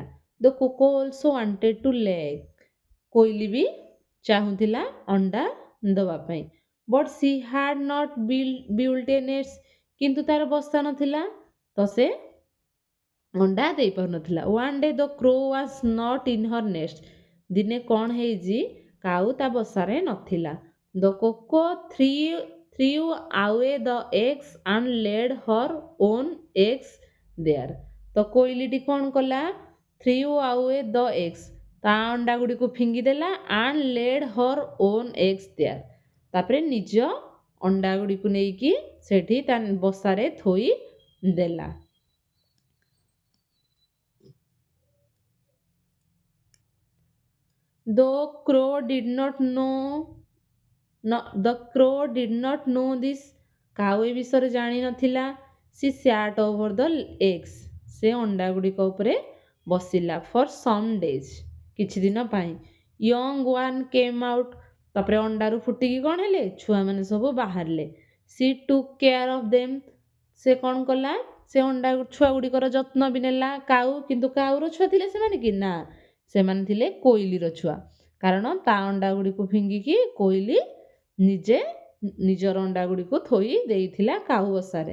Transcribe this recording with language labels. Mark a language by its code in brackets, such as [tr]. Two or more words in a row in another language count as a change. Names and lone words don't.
[en] the coco also wanted to lay egg [or] କୋଇଲି ବି ଚାହୁଁଥିଲା ଅଣ୍ଡା ଦେବା ପାଇଁ। [en] but she had not built a nets, [or] କିନ୍ତୁ ତାର ବସା ନଥିଲା ତ ସେ ଅଣ୍ଡା ଦେଇପାରୁନଥିଲା। [en] one day the crow was not in her nest, [or] ଦିନେ କ'ଣ ହେଇଛି କାଉ ତା ବସାରେ ନଥିଲା। [en] the coco threw away the eggs and laid her own eggs there, [or] ତ କୋଇଲିଟି କ'ଣ କଲା, [en] threw away the eggs, [or] ତା ଅଣ୍ଡା ଗୁଡ଼ିକୁ ଫିଙ୍ଗିଦେଲା, [en] and laid her own eggs there, [or] ତାପରେ ନିଜ ଅଣ୍ଡା ଗୁଡ଼ିକୁ ନେଇକି ସେଠି ତା ବସାରେ ଥୋଇ ଦେଲା। [en] The crow did not know this, [or] କାଉ ଏ ବିଷୟରେ ଜାଣିନଥିଲା। [en] She sat over the eggs, [or] ସେ ଅଣ୍ଡା ଗୁଡ଼ିକ ଉପରେ ବସିଲା। [en] For some days, [or] କିଛି ଦିନ ପାଇଁ। [en] Young one came out, [or] ତାପରେ ଅଣ୍ଡାରୁ ଫୁଟିକି କ'ଣ ହେଲେ, ଛୁଆମାନେ ସବୁ ବାହାରିଲେ। [en] She took care of them, [or] ସେ କ'ଣ କଲା, ସେ ଅଣ୍ଡା ଛୁଆ ଗୁଡ଼ିକର ଯତ୍ନ ବି ନେଲା। କାଉ, କିନ୍ତୁ କାଉର ଛୁଆ ଥିଲେ ସେମାନେ କି ନା, ସେମାନେ ଥିଲେ କୋଇଲିର ଛୁଆ, କାରଣ ତା ଅଣ୍ଡା ଗୁଡ଼ିକୁ ଫିଙ୍ଗିକି କୋଇଲି ନିଜେ ନିଜର ଅଣ୍ଡା ଗୁଡ଼ିକୁ ଥୋଇ ଦେଇଥିଲା କାଉ ବସାରେ।